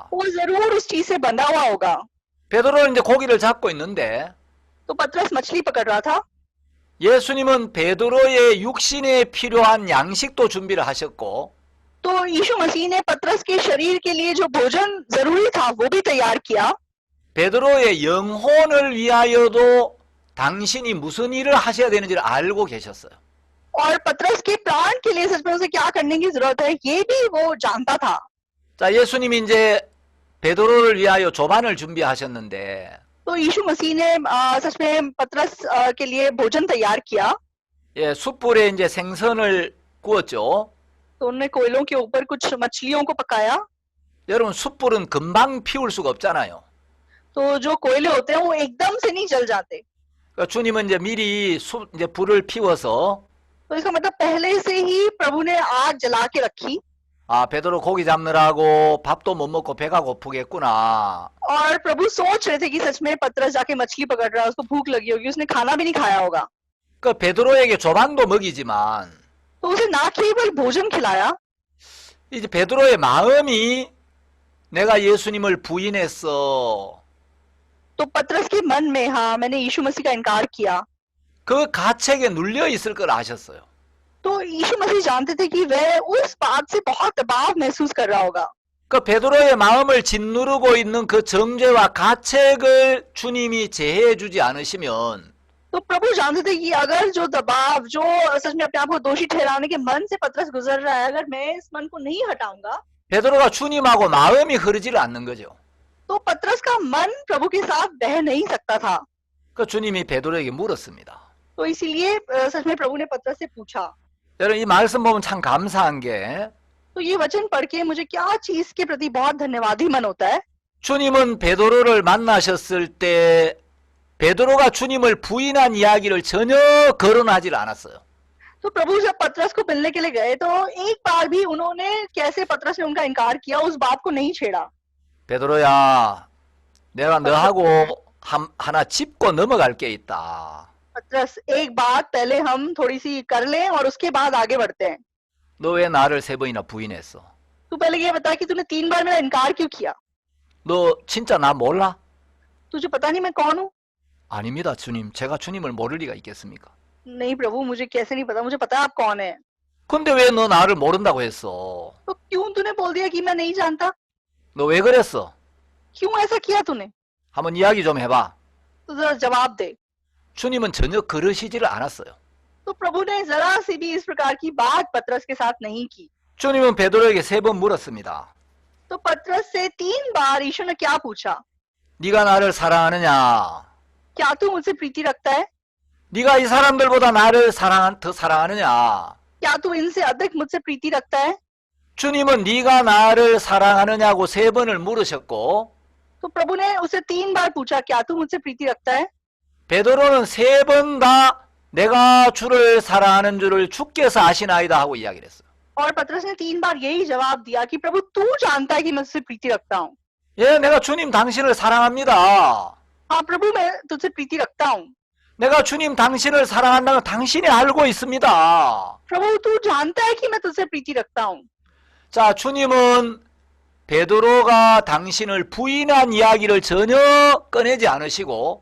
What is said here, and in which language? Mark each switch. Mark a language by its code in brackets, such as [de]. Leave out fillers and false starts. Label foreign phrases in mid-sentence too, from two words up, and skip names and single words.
[hi] वो जरूर उस चीज से बंधा हुआ होगा। [ko] 베드로는 이제 고기를 잡고 있는데 [hi] तो पतरस मछली पकड़ रहा था। [ko] 예수님은 베드로의 육신에 필요한 양식도 준비를 하셨고 [hi] तो यीशु मसीह ने पतरस के शरीर के लिए जो भोजन जरूरी था वो भी तैयार किया। [ko] 베드로의 영혼을 위하여도 당신이 무슨 일을 하셔야 되는지를 알고 계셨어요. [hi] और पतरस के प्राण के लिए सच में उसे क्या करने की जरूरत है ये भी वो जानता था। [ko] 자, 예수님이 이제 베드로를 위하여 조반을 준비하셨는데 [hi] तो यीशु मसीह ने सच में पतरस के लिए भोजन तैयार किया। [ko] 예, 숯불에 이제 생선을 구웠죠. [hi] तो उन्होंने कोयलों के ऊपर कुछ मछलियों को पकाया। [ko] 여러분, 숯불은 금방 피울 수가 없잖아요. [hi] तो जो कोयले होते हैं वो एकदम से नहीं जल जाते। [ko] 그러니까 주님은 이제 미리 이제 불을 피워서 [hi] तो इसका मतलब पहले से ही प्रभु ने आग जला के रखी। [ko] 아, 베드로 고기 잡느라고 밥도 못 먹고 배가 고프겠구나. [hi] और प्रभु सोच रहे थे कि सच में पतरस जाके मछली पकड़ रहा है, उसको भूख लगी होगी, उसने खाना भी नहीं खाया होगा। [ko] 그 베드로에게 조반도 먹이지만 [hi] तो उसे ना केवल भोजन खिलाया, [ko] 이제 베드로의 마음이 내가 예수님을 부인했어. [hi] तो पतरस के मन में हाँ मैंने यीशु मसीह का इनकार किया। [ko] 그 가책에 눌려 있을 걸 아셨어요. [hi] तो यीशु मसीह जानते थे कि वह उस बात से बहुत दबाव महसूस कर रहा होगा। [ko] 그 베드로의 마음을 짓누르고 있는 그 정죄와 가책을 주님이 제해해 주지 않으시면 [hi] तो प्रभु जानते थे कि अगर जो दबाव, जो सच में अपने आप को दोषी ठहराने के मन से पतरस गुजर रहा है, अगर मैं इस मन को नहीं हटाऊंगा [ko] 베드로가 주님하고 마음이 흐르지를 않는 거죠. [hi] तो पतरस का मन प्रभु के साथ बह नहीं सकता था। [ko] 그 주님이 베드로에게 물었습니다. [hi] तो इसीलिए सच में प्रभु ने पतरस से पूछा। [ko] 여러분, 이 말씀 보면 참 감사한 게 [hi] तो ये वचन पढ़ के मुझे क्या चीज के प्रति बहुत धन्यवादी मन होता है। [ko] 주님은 베드로를 만나셨을 때 베드로가 주님을 부인한 이야기를 전혀 거론하지 않았어요. [hi] तो प्रभु जब पतरस को मिलने के लिए गए तो एक बार भी उन्होंने कैसे पतरस ने उनका इनकार किया उस बात को नहीं छेड़ा। [ko] 베드로야, 내가 너하고 하나 짚고 넘어갈 게 있다. [hi] पतरस, एक बात पहले हम थोड़ी सी कर लें और उसके बाद आगे बढ़ते हैं। [ko] 너 왜 나를 3번이나 부인했어? [hi] तू पहले ये बता कि तूने 3 बार मेरा इनकार क्यों किया? [ko] 너 진짜 나 몰라? [hi] तुझे पता नहीं मैं कौन हूँ? [ko] 아닙니다, 주님. 제가 주님을 모를 리가 있겠습니까? [hi] नहीं प्रभु, मुझे कैसे नहीं पता, मुझे पता है आप कौन है। [ko] 근데 왜 너 나를 모른다고 했어? [hi] तो क्यों तूने बोल दिया कि मैं नहीं जानता? [ko] 너 왜 그랬어? [hi] क्यों ऐसा किया तूने? [ko] 한번 이야기 좀 해봐. [hi] तो जरा जवाब दे। [ko] 주님은 전혀 그러시지를 않았어요. [hi] तो प्रभु ने जरा सी भी इस प्रकार की बात पतरस के साथ नहीं की। [ko] 주님은 베드로에게 3번 물었습니다. [hi] तो पतरस से 3 बार यीशु ने क्या पूछा? [ko] 네가 나를 사랑하느냐? [hi] क्या तू मुझसे प्रीति रखता है? [ko] 네가 이 사람들보다 나를 더 사랑하느냐? [hi] क्या तू इनसे अधिक मुझसे प्रीति रखता है? [ko] 주님은 네가 나를 사랑하느냐고 3번을 물으셨고 [hi] तो प्रभु ने उसे 3 बार पूछा क्या तू मुझसे प्रीति रखता है। [ko] 베드로는 3번 다 내가 주를 사랑하는 줄을 주께서 아시나이다 하고 이야기를 했어요. [hi] और पतरस ने 3 बार यही जवाब दिया कि प्रभु तू जानता है कि मैं तुझसे प्रीति रखता हूँ। [ko] 예, 내가 주님 당신을 사랑합니다. [hi] हाँ प्रभु मैं तुझसे प्रीति रखता हूँ। [ko] 내가 주님 당신을 사랑한다는 걸 당신이 알고 있습니다. [hi] प्रभु तू जानता है कि मैं तुझसे प्रीति रखता हूँ। [ko] 자, 주님은 베드로가 당신을 부인한 이야기를 전혀 꺼내지 않으시고